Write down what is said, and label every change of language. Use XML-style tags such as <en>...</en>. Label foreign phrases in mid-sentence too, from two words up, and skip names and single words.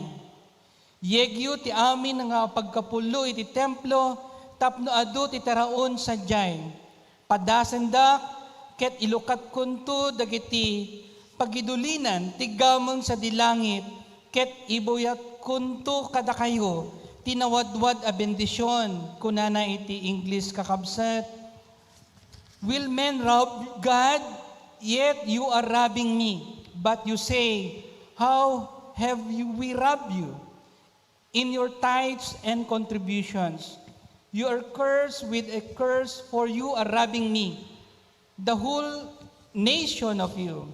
<ilo>Yegyo ti amin nga pagkapulo iti templo tapno adu ti taraon sadyay. Padasendak ket ilukat kunto dagiti pagidulinan ti gamon sa dilangit ket ibuyat kunto kada kayo tinawadwad a bendisyon kunana iti English kakabsat.</ilo> <en>Will men rob God? Yet you are robbing me. But you say, how have we robbed you? In your tithes and contributions. You are cursed with a curse, for you are robbing me, the whole nation of you.</en>